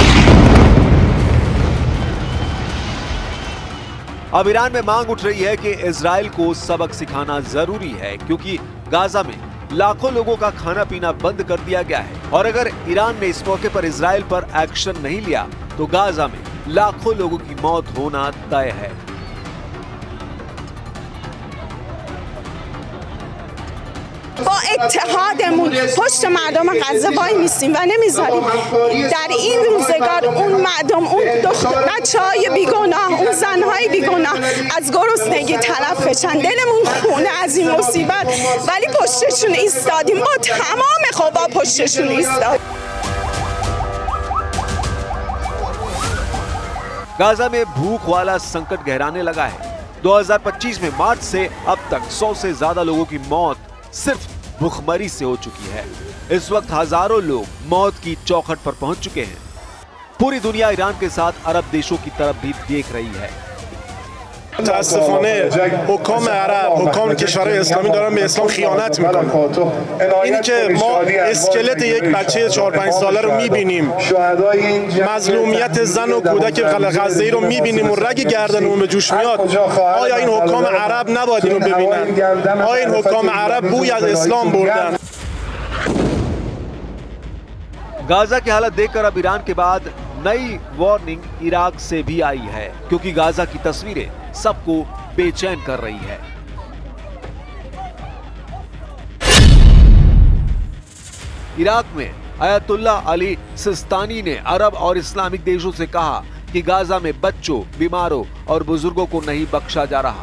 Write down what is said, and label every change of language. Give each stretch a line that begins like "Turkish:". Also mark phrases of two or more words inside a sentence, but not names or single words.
Hindi: अब ईरान में मांग उठ रही है कि इजराइल को सबक सिखाना जरूरी है, क्योंकि गाजा में लाखों लोगों का खाना पीना बंद कर दिया गया है और अगर ईरान ने इस मौके पर इजराइल पर एक्शन नहीं लिया तो गाजा में लाखों लोगों की मौत होना तय है।
Persian: با اتحادمون پشت مردم غزه وای میستیم و نمیذاریم در این روزگار اون مردم، اون بچه‌های بیگناه، اون زن‌های بیگناه از گرسنگی تلف بشن. دلمون خونه از این مصیبت، ولی پشتشون ایستادیم، با تمام قوا پشتشون ایستادیم.
Hindi: गाजा में भूख वाला संकट गहराने लगा है। 2025 में मार्च से अब तक 100 से ज्यादा लोगों की मौत सिर्फ भूखमरी से हो चुकी है। इस वक्त हजारों लोग मौत की चौखट पर पहुंच चुके हैं। पूरी दुनिया ईरान के साथ अरब देशों की तरफ भी देख रही है।
Persian: متاسفانه حکام عرب، حکام کشورهای اسلامی دارن به اسلام خیانت میکنن. اینی که ما اسکلت یک بچه 4-5 ساله رو میبینیم، مظلومیت زن و کودک غزه‌ای رو میبینیم و رگ گردن اون به جوش میاد، آیا این حکام عرب نباید اینو ببینن؟ آیا این حکام عرب بوی از اسلام بردن؟
Hindi: गाजा की हालत देखकर अब ईरान के बाद नई वार्निंग इराक से भी आई है, क्योंकि गाजा की तस्वीरें सबको बेचैन कर रही है। इराक में अयतुल्ला अली सिस्तानी ने अरब और इस्लामिक देशों से कहा कि गाजा में बच्चों, बीमारों और बुजुर्गों को नहीं बख्शा जा रहा।